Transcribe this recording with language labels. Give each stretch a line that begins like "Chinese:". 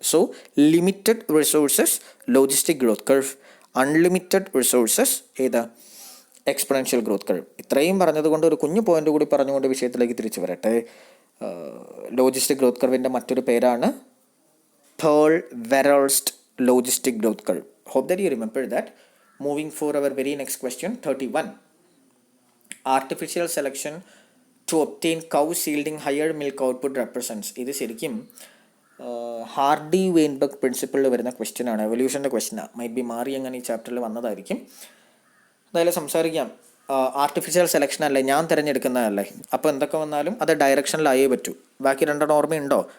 Malayalam: So limited resources logistic growth curve, unlimited resources ഏതാ? Exponential growth curve. ഇത്രയും പറഞ്ഞതുകൊണ്ട് ഒരു കുഞ്ഞു പോയിന്റ് കൂടി പറഞ്ഞുകൊണ്ട് വിഷയത്തിലേക്ക് തിരിച്ചു വരട്ടെ. ലോജിസ്റ്റിക് ഗ്രോത്ത് കർവിൻ്റെ മറ്റൊരു പേരാണ് Pearl-Verhulst logistic growth curve.
English: Hope that you remember that. Moving for our very next question, 31. Artificial selection to obtain cows yielding higher milk output represents.
Malayalam: ഇത് ശരിക്കും ഹാർഡി വെയിൻബർഗ് പ്രിൻസിപ്പിളിൽ വരുന്ന ക്വസ്റ്റ്യൻ ആണ്. എവല്യൂഷൻ്റെ ക്വസ്റ്റ്യനാണ്.
English: might be
Malayalam: മാറി അങ്ങനെ ഈ ചാപ്റ്ററിൽ വന്നതായിരിക്കും. എന്തായാലും സംസാരിക്കാം. ആർട്ടിഫിഷ്യൽ സെലക്ഷൻ അല്ലേ, ഞാൻ തിരഞ്ഞെടുക്കുന്നതല്ലേ. അപ്പോൾ എന്തൊക്കെ വന്നാലും അത് ഡയറക്ഷനിലായേ പറ്റൂ. ബാക്കി രണ്ടെണ്ണം ഓർമ്മയുണ്ടോ?